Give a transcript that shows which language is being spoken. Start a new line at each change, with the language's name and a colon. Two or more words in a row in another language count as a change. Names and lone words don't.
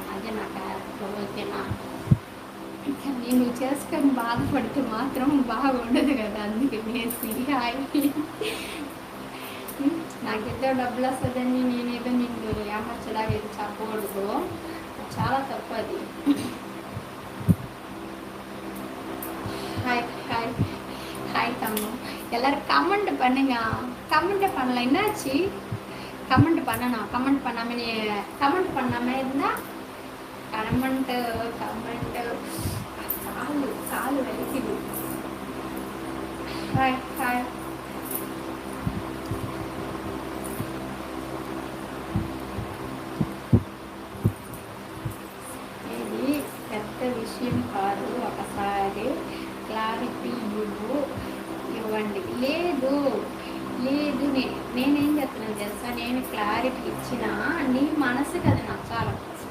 Telugu: అదే నా క్యారెక్టర్. ఓకేనా? కానీ నువ్వు చేసుకొని బాధపడితే మాత్రం బాగుండదు కదా. అందుకే నాకేదో డబ్బులు వస్తుందని నేనేదో నిన్ను ఏమర్చలాగా ఏదో చెప్పకూడదు, చాలా తప్పు అది.
Tamil: ஹாய் ஹாய் ஹாய் தம்மு, எல்லோரும் கமெண்ட் பண்ணுங்க. கமெண்ட் பண்ணல, என்னாச்சு? கமெண்ட் பண்ணணும். கமெண்ட் பண்ணாமல் இருந்தால் கமெண்ட் காலு வலிக்குது. ஹாய் ஹாய்.
Telugu: ఇది పెద్ద విషయం కాదు, ఒకసారి క్లారిటీ ఇవ్వండి. లేదు లేదు, నేనేం చెప్తున్నాను తెలుసా, నేను క్లారిటీ ఇచ్చినా నీ మనసుకి అది నచ్చాలి ఫస్ట్.